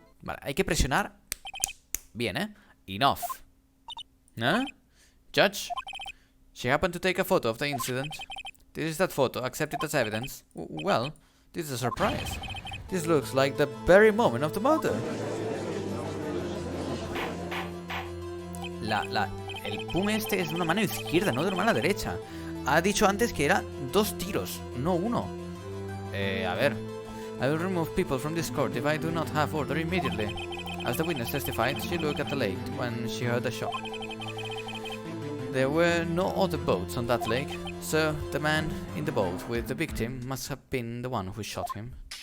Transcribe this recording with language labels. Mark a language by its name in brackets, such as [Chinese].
[Spanish] Vale, hay que presionar. Bien, eh? [English] Enough. Huh? Judge? She happened to take a photo of the incident. This is that photo, accept it as evidence. Well, this is a surprise. This looks like the very moment of the murder. [Spanish] El pum este es de una mano izquierda, no de una mano derecha. Ha dicho antes que era 2 tiros, no 1. A ver. [English] I will remove people from this court if I do not have order immediately. As the witness testified, she looked at the lake when she heard the shot. There were no other boats on that lake, so the man in the boat with the victim must have been the one who shot him.